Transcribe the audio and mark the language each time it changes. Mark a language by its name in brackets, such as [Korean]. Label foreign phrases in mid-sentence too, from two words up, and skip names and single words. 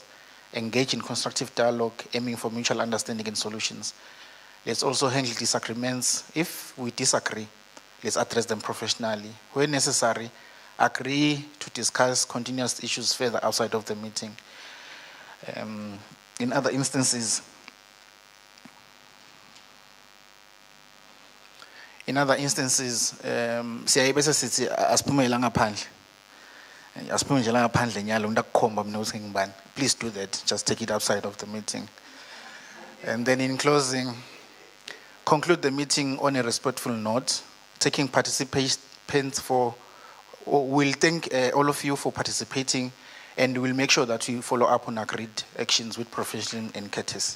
[English] Engage in constructive dialogue, aiming for mutual understanding and solutions. Let's also handle disagreements. If we disagree, let's address them professionally. Where necessary, agree to discuss continuous issues further outside of the meeting. In other instances, [Zulu] siyayibese sithi asiphumele ngaphandle. Asiphumele nje ngaphandle nyalo ndakukhomba mina ukuthi ngibani. [English] Please do that. Just take it outside of the meeting. And then in closing, conclude the meeting on a respectful note, taking participants we'll thank all of you for participating, and we'll make sure that we follow up on agreed actions with professionalism and courtesy.